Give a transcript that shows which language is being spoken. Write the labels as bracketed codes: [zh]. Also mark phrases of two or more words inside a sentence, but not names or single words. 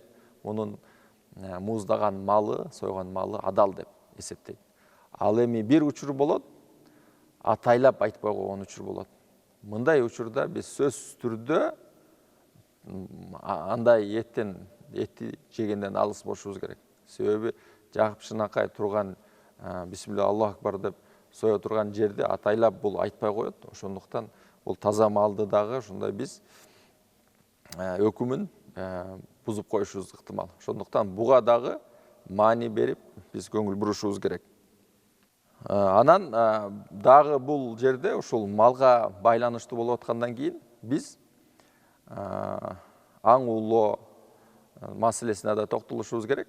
[ky] Мунун мууздаган малы, сойгон малы адал деп эсептейт. Ал эми бир учур болот, атайлап айтпай койгон учур болот. Мындай учурда биз сөзсүз түрдө андай этти жегенден алыс болушубуз керек. Себеби жакып шынакай турган [ar] بسم الله الله أكبر [ky] деп соя турган жерде атайлап бул айтпай коет. Ошондуктан бул таза малды дагы ошондой биз өкүмүн бузуп коюшубуз ыктымал. Ошондуктан буга дагы маани берип биз көңүл бурушубуз керек. Анан дагы бул жерде ушул малга байланыштуу болуп аткандан кийин биз аң уулоо маселесине да токтолушубуз керек.